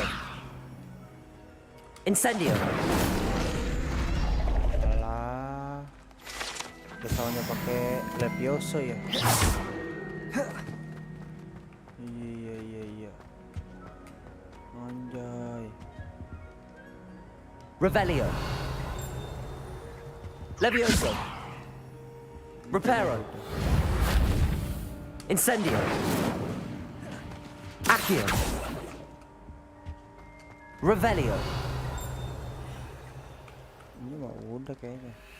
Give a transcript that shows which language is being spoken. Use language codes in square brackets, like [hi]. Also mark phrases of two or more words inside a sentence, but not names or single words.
[id] Incendio. Alah. Kesalahannya pakai Levioso ya. Iya. Anjay. Revelio. Levioso. Reparo. Incendio. Accio. Revelio. Ini mah udah kayaknya.